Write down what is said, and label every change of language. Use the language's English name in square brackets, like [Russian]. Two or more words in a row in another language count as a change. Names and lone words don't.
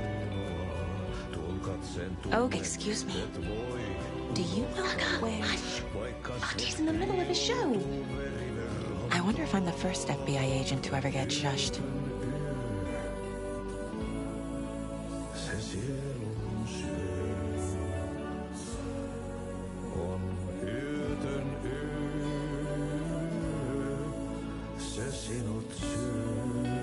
[Finnish] Tuon katseen [English] Oh, excuse me. Do you know where... He's in the middle of a show. I wonder if I'm the first FBI agent to ever get shushed. [Finnish] Se sielun syö. On yötön yö. Se sinut syö.